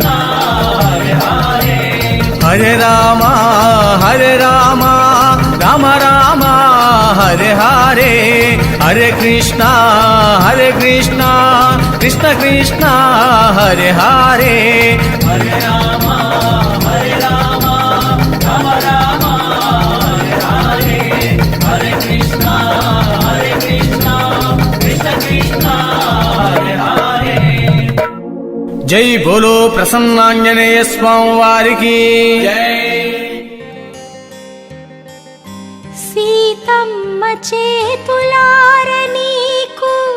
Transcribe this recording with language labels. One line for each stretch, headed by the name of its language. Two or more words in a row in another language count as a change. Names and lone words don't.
Sanskrit: హరే హరే హరే రామ హరే రామ రామ రామ హరే హరే హరే కృష్ణ కృష్ణ కృష్ణ హరే హరే హరే రామ హరే రామ రామ రామ హరే హరే హరే కృష్ణ కృష్ణ కృష్ణ హరే హరే
Hindi: जय बोलो
Telugu: ప్రసన్నాంజనేయ స్వామి వారికి జై. సీతమ్మ చేతులార నీకు